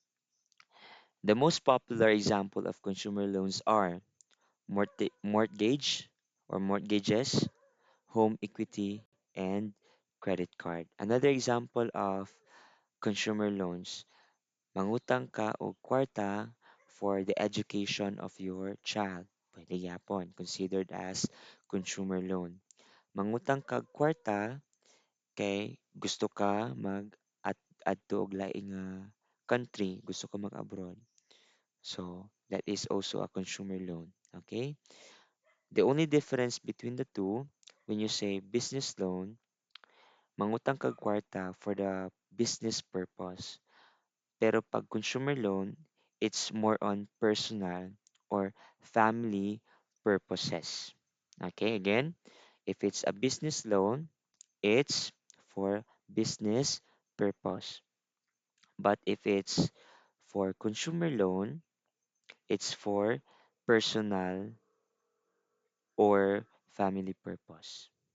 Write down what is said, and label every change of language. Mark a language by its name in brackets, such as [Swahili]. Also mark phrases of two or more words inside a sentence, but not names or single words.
[English] The most popular example of consumer loans are mortgage or mortgages, home equity, and credit card. Another example of consumer loans, [Cebuano] mangutang ka og kwarta [English] for the education of your child. [Cebuano] Pwede yapon, [English] considered as consumer loan. [Cebuano] Mangutang ka og kwarta kay gusto ka adto og laing country, gusto ka mag-abroad. [English] So, that is also a consumer loan. Okay? The only difference between the two, when you say business loan, [Cebuano] mangutang kag kwarta [English] for the business purpose. [Cebuano] Pero pag [English] consumer loan, it's more on personal or family purposes. Okay, again, if it's a business loan, it's for business purpose. But if it's for consumer loan, it's for personal or family purpose.